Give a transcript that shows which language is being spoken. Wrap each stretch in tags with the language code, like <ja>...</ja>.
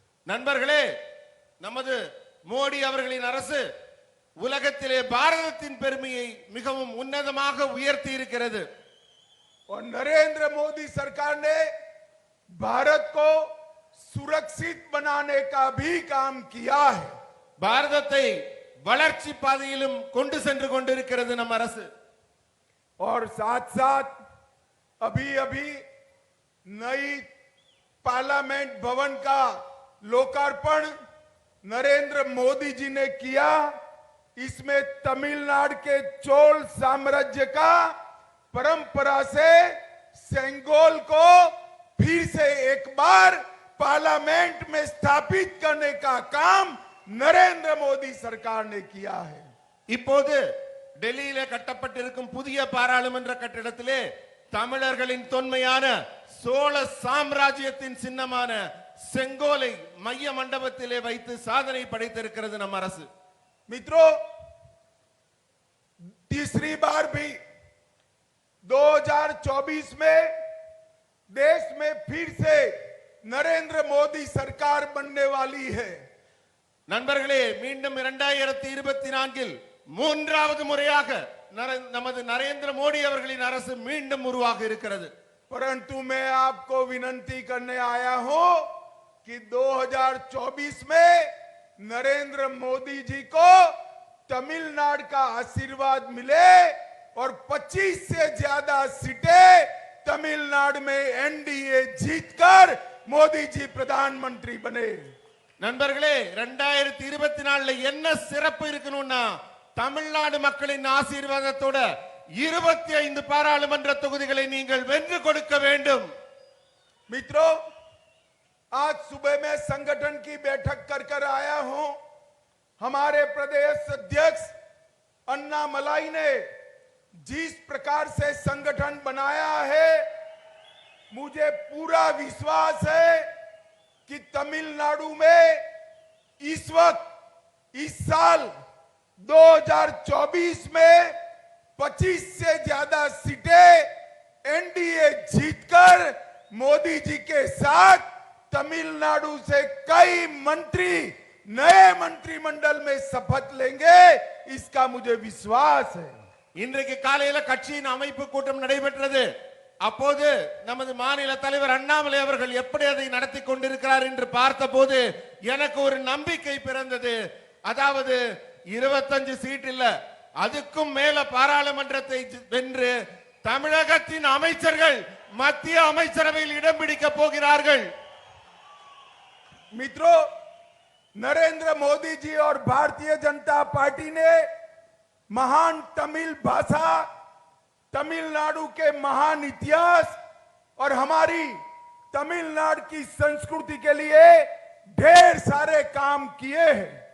<ta>நண்பர்களே, நமது மோடி அவர்களின் அரசு உலகத்திலே பாரதத்தின் பெருமையை மிகவும் உன்னதமாக உயர்த்தி இருக்கிறது।</ta> <hi>और नरेंद्र मोदी सरकार ने भारत को सुरक्षित बनाने का भी काम किया है।</hi> <ta>பாரதத்தை வளர்ச்சி பாதையிலும் கொண்டு சென்று கொண்டிருக்கிறது நம் அரசு.</ta> <hi>और साथ साथ अभी अभी नई पार्लियामेंट भवन का लोकार्पण नरेंद्र मोदी जी ने किया। इसमें तमिलनाडु के चोल साम्राज्य का परंपरा से सेंगोल को फिर से एक बार पार्लियामेंट में स्थापित करने का काम नरेंद्र मोदी सरकार ने किया है।</hi> <ta>இப்போது டெல்லியிலே கட்டப்பட்டிருக்கும் புதிய பாராளுமன்ற கட்டிடத்திலே தமிழர்களின் தொன்மையான சோழ சாம்ராஜ்யத்தின் சின்னமான செங்கோலை மைய மண்டபத்திலே வைத்து சாதனை படைத்திருக்கிறது நம் அரசு.</ta> <hi>मित्रों, तीसरी बार भी 2024 में देश में फिर से नरेंद्र मोदी सरकार बनने वाली है।</hi> <ta>நண்பர்களே, மீண்டும் 2024 மூன்றாவது முறையாக நமது நரேந்திர மோடி அவர்களின் அரசு மீண்டும் உருவாக இருக்கிறது.</ta> <hi>परंतु मैं आपको विनंती करने आया हूं कि 2024 में नरेंद्र मोदी जी को तमिलनाडु का आशीर्वाद मिले और 25 से ज्यादा सीटें तमिलनाडु में एनडीए जीतकर मोदी जी प्रधानमंत्री बने।</hi> <ta>நண்பர்களே, 2024 என்ன சிறப்பு இருக்கணும்னா தமிழ்நாடு மக்களின் ஆசீர்வாதத்தோட 25 பாராளுமன்ற தொகுதிகளை நீங்கள் வென்று கொடுக்க வேண்டும்.</ta> <hi>मित्रों, आज सुबह में संगठन की बैठक कर आया हूं। हमारे प्रदेश अध्यक्ष अन्ना मलाई ने जिस प्रकार से संगठन बनाया है, मुझे पूरा विश्वास है कि तमिलनाडु में इस वक्त इस साल 2024 में 25 से ज्यादा सीटें एनडीए जीतकर मोदी जी के साथ तमिलनाडु से कई मंत्री नए मंत्रिमंडल में शपथ लेंगे, इसका मुझे विश्वास है।</hi> <ta>இன்றைக்கு காலையில கட்சியின் அமைப்பு கூட்டம் நடைபெற்றது. அப்போது நமது மாநில தலைவர் அண்ணாமலை அவர்கள் எப்படி அதை நடத்தி கொண்டிருக்கிறார் என்று பார்த்தபோது எனக்கு ஒரு நம்பிக்கை பிறந்தது. அதாவது 25 சீட் இல்ல, அதுக்கும் மேல பாராளுமன்றத்தை வென்று தமிழகத்தின் அமைச்சர்கள் மத்திய அமைச்சரவையில் இடம் பிடிக்க போகிறார்கள்.</ta> <hi>मित्रों, नरेंद्र मोदी जी और भारतीय जनता पार्टी ने महान तमिल भाषा, तमिलनाडु के महान इतिहास और हमारी तमिलनाडु की संस्कृति के लिए ढेर सारे काम किए हैं।</hi>